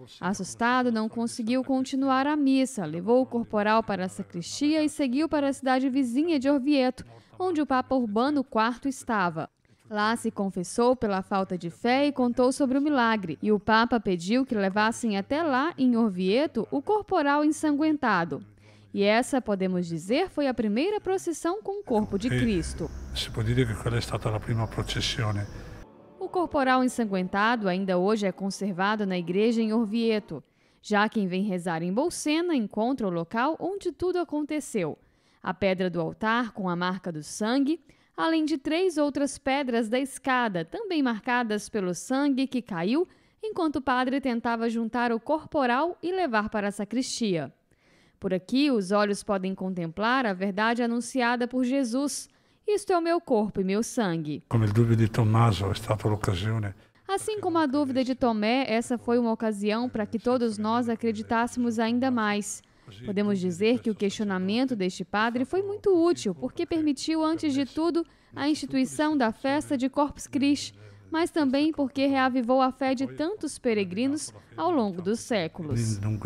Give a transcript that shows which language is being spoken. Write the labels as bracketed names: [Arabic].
[Portuguese] Assustado, não conseguiu continuar a missa, levou o corporal para a sacristia e seguiu para a cidade vizinha de Orvieto, onde o Papa Urbano IV estava. Lá se confessou pela falta de fé e contou sobre o milagre, e o Papa pediu que levassem até lá, em Orvieto, o corporal ensanguentado. E essa, podemos dizer, foi a primeira procissão com o corpo de Cristo. [Italian] Si può dire che quella è stata la prima processione. [Portuguese] O corporal ensanguentado ainda hoje é conservado na igreja em Orvieto. Já quem vem rezar em Bolsena encontra o local onde tudo aconteceu. A pedra do altar com a marca do sangue, além de 3 outras pedras da escada, também marcadas pelo sangue que caiu enquanto o padre tentava juntar o corporal e levar para a sacristia. Por aqui, os olhos podem contemplar a verdade anunciada por Jesus. Isto é o meu corpo e meu sangue. [Italian] Come il dubbio di Tommaso è stata l'occasione. [Portuguese] Assim como a dúvida de Tomé, essa foi uma ocasião para que todos nós acreditássemos ainda mais. Podemos dizer que o questionamento deste padre foi muito útil, porque permitiu, antes de tudo, a instituição da festa de Corpus Christi, mas também porque reavivou a fé de tantos peregrinos ao longo dos séculos.